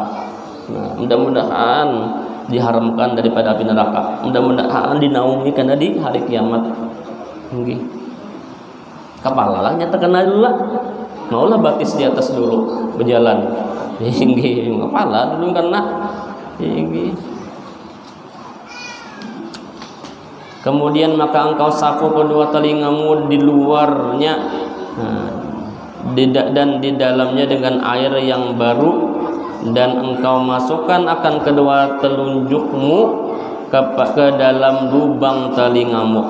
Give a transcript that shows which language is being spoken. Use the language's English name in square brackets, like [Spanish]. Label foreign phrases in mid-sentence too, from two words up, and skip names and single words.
[Indonesian] Nah, mudah-mudahan diharamkan daripada api neraka. Mudah-mudahan dinaungi karena di hari kiamat. [Javanese] Nggih. [Banjar] Kepala lah nyata kena dulu lah. Maulah batis di atas dulu berjalan. Nggih, kepala dulu kena. [Javanese] Nggih. [Indonesian] Kemudian maka engkau sapu kedua telingamu di luarnya, dan di dalamnya dengan air yang baru, dan engkau masukkan akan kedua telunjukmu ke dalam lubang telingamu.